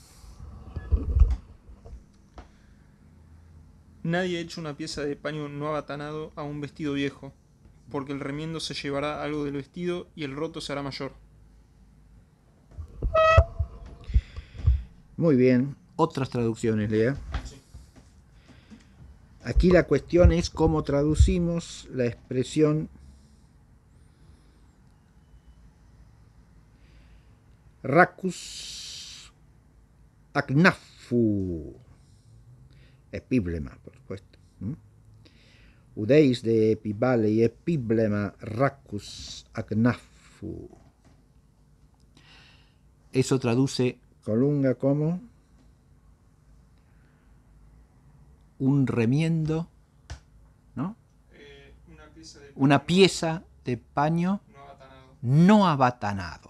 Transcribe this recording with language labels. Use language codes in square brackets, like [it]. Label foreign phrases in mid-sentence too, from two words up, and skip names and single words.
[es] Nadie ha hecho una pieza de paño no abatanado a un vestido viejo, porque el remiendo se llevará algo del vestido y el roto será mayor. Muy bien. Otras traducciones, Lea. Sí. Aquí la cuestión es cómo traducimos la expresión [el] ῥάκους ἀγνάφου, ἐπίβλημα, [es] por supuesto. [el] οὐδεὶς δὲ ἐπιβάλλει ἐπίβλημα ῥάκους ἀγνάφου. [es] Eso traduce Colunga como un remiendo, ¿no? Una pieza de paño no abatanado.